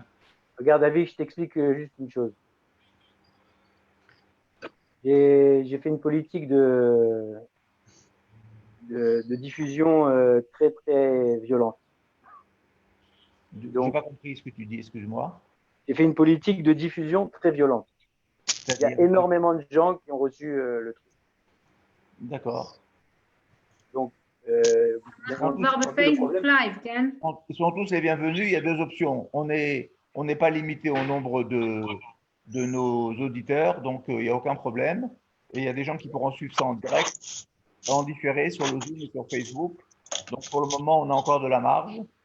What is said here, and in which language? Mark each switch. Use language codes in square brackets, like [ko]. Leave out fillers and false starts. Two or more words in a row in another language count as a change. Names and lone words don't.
[fr] Regarde, Avi, je t'explique juste une chose. J'ai fait une politique de diffusion très, très violente. Je n'ai Donc, pas compris ce que tu dis, excuse-moi. j'ai fait une politique de diffusion très violente. Il y a C'est-à-dire, énormément de gens qui ont reçu le truc. d'accord. Donc, bien En tous, entendu, le [he] בפייסבוק [fr] problème, [he] לייב, כן? [fr] ils sont tous les bienvenus. Il y a deux options. On n'est pas limité au nombre de nos auditeurs, donc il n'y a aucun problème. Et il y a des gens qui pourront suivre ça en direct, en différé sur le Zoom et sur Facebook. Donc pour le moment, on a encore de la marge.